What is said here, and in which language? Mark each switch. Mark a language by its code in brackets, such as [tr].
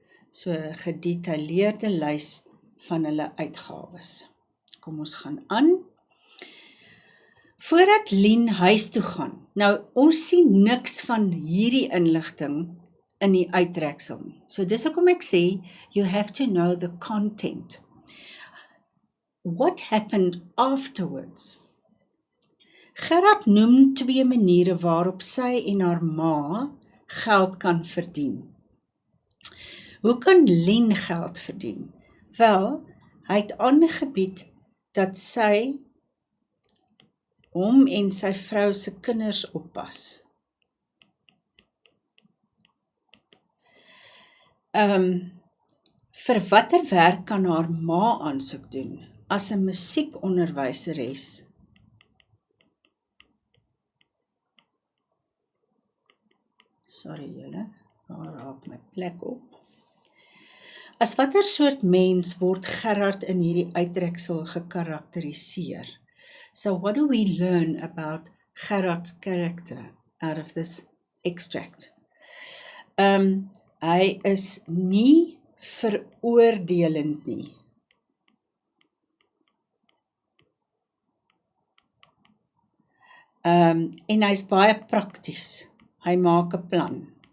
[af] So 'n gedetailleerde lys van hulle uitgawes. Kom ons gaan aan. Voordat Lien huis toe gaan. Nou, ons sien niks van hierdie inligting in die uittreksel nie. So dis hoekom ek sê, [en] you have to know the content. What happened afterwards? [af] Gerard noem 2 maniere waarop sy en haar ma geld kan verdien. Hoe kan Lien geld verdien? Wel, hy het aangebied dat sy hom en sy vrou se kinders oppas. Vir watter werk kan haar ma aansoek doen? As 'n musiekonderwyseres. Sorry julle, daar raak my plek op. As watter soort mens word Gerard in hierdie uittreksel gekarakteriseer? [en] So what do we learn about Gerard's character out of this extract? [af] Hy is nie veroordelend nie. En hy is baie prakties. Hy maak 'n plan.